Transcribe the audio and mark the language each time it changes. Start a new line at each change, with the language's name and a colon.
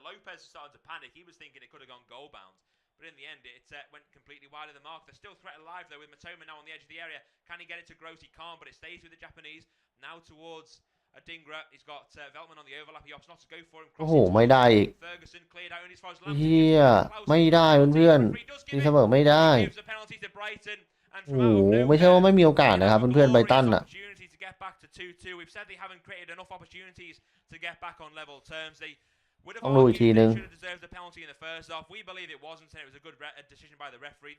English: Lopez started to panic. He was thinking it could have gone goal bound. But in the end, it went completely wide of the mark. There's still threat alive, though, with Matoma now on the edge of the area. Can he get it to Gross? He can't, but it stays with the Japanese. Now towards Adingra. He's got Veltman on the overlap. He opts not to go for him.
Thai: โอ้โหไม่ได้อีก
English: Ferguson cleared out as far as
Thai: เฮียไม่ได้เพื่อนๆนี่เสมอไม่ได้
English: gives a penalty to Brighton.
Thai: โอ้โหไม่ใช่ว่าไม่มีโอกาสนะครับเพื่อนๆไบรตันอ่ะ
English: to get back to 2-2. We've said they haven't created enough opportunities to get back on level terms. They would have should have deserved the penalty in the first half. We believe it wasn't, and it was a good decision by the referee.